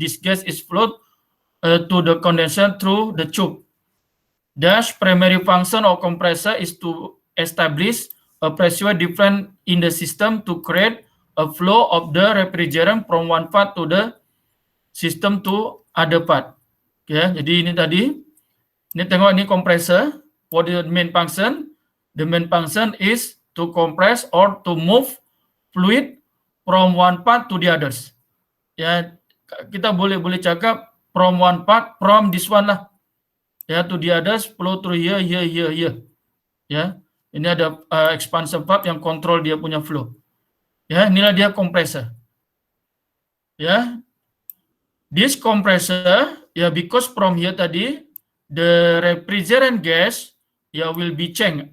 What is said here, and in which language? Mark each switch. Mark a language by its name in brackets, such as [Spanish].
[English] This gas is flowed to the condenser through the tube. Thus, primary function of compressor is to establish a pressure difference in the system to create a flow of the refrigerant from one part to the system to other part. [Malay] Jadi ini tadi, ini tengok ini compressor. [English] What is the main function? The main function is to compress or to move fluid from one part to the others. Ya, [Malay] kita boleh cakap [English] from one part, from this one lah. Ya, to the others, flow through here. [Malay] Ya, ini ada expansion valve yang kontrol dia punya flow. Ya, inilah dia compressor. [English] Ya, this compressor, because from here tadi the refrigerant gas, will be changed.